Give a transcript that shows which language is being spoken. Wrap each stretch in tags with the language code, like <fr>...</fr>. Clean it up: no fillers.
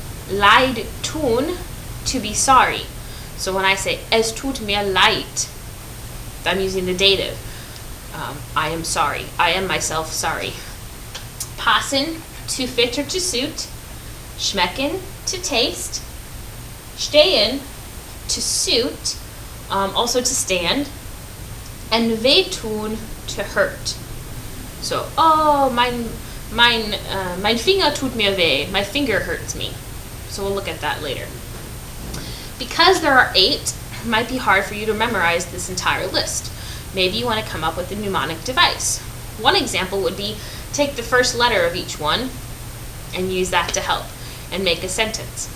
<en>Leid tun, to be sorry. So when I say</en> <de>es tut mir leid,</de> <en>I'm using the dative. I am sorry. I am myself sorry. Passen, to fit or to suit. Schmecken, to taste. Stehen, to suit, also to stand. And wehtun, to hurt.</en> <de>So, oh, mein Finger tut mir weh.</de> <en>My finger hurts me. So we'll look at that later. Because there are 8, it might be hard for you to memorize this entire list. Maybe you want to come up with a mnemonic device. One example would be take the first letter of each one and use that to help and make a sentence.</en>